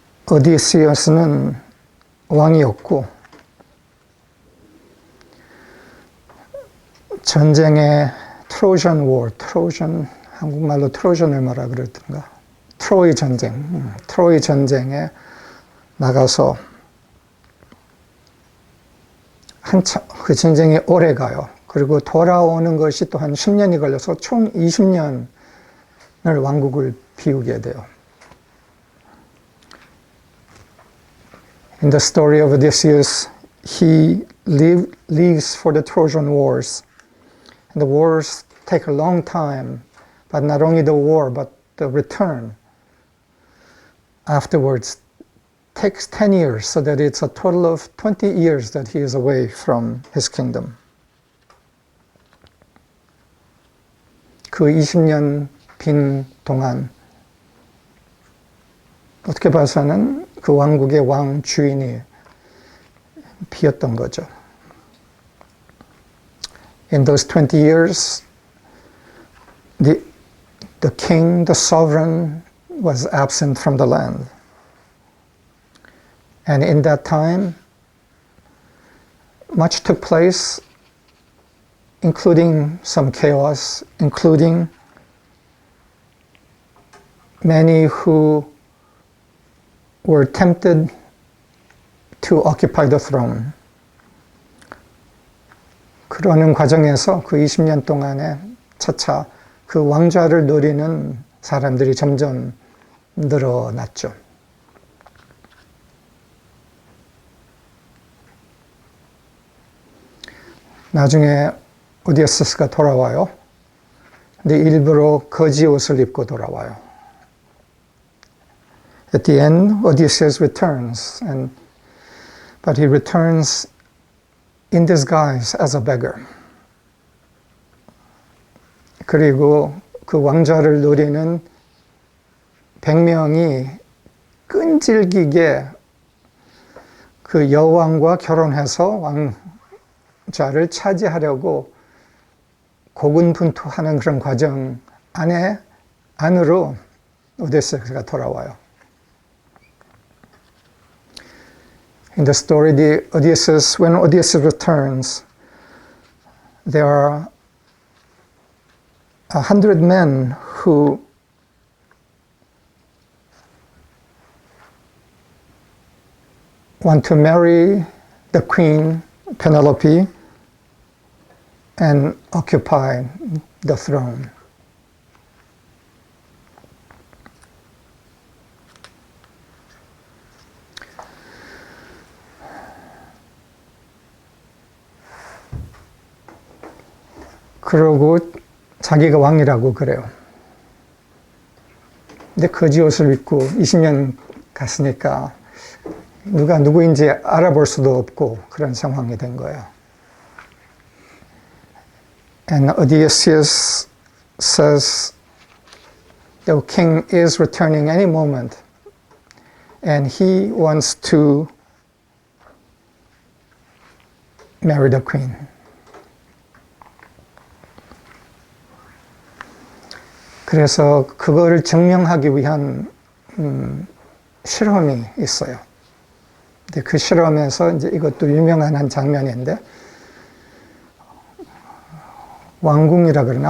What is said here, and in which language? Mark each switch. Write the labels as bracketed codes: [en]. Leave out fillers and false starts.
[ko] 오디시우스는 왕이었고 전쟁의 [en] 트로jan war, [ko] 트로jan 한국말로 트로jan을 뭐라 그러던가 트로이 전쟁에 나가서 한참 그 전쟁이 오래 가요. 그리고 돌아오는 것이 또 한 10년이 걸려서 총 20년을 왕국을 비우게 돼요. [en] In the story of Odysseus, he leaves for the Trojan Wars. And the wars take a long time, but not only the war, but the return afterwards takes 10 years, so that it's a total of 20 years that he is away from his kingdom. [ko] 그 20년 빈 동안 어떻게 봐서는 그 왕국의 왕 주인이 비었던 거죠. [en] In those 20 years, the king, the sovereign, was absent from the land. And in that time, much took place, including some chaos, including many who were tempted to occupy the throne. [ko] 그러는 과정에서 그 20년 동안에 차차 그 왕좌를 노리는 사람들이 점점 늘어났죠. 나중에 오디세스가 돌아와요. 근데 일부러 거지 옷을 입고 돌아와요. [en] At the end, Odysseus returns, but he returns in disguise as a beggar. [ko] 그리고 그 왕좌를 노리는 100명이 끈질기게 그 여왕과 결혼해서 왕좌를 차지하려고 고군분투하는 그런 과정 안으로 오디세스가 돌아와요. [en] In the story, when Odysseus returns, there are 100 men who want to marry the queen, Penelope, and occupy the throne. [ko] 그러고 자기가 왕이라고 그래요. 근데 거지 옷을 입고 20년 갔으니까 누가 누구인지 알아볼 수도 없고 그런 상황이 된 거예요. [en] And Odysseus says the king is returning any moment and he wants to marry the queen. [ko] 그래서 그거를 증명하기 위한 실험이 있어요. 근데 그 실험에서 이제 이것도 유명한 한 장면인데, 왕궁이라 그러나?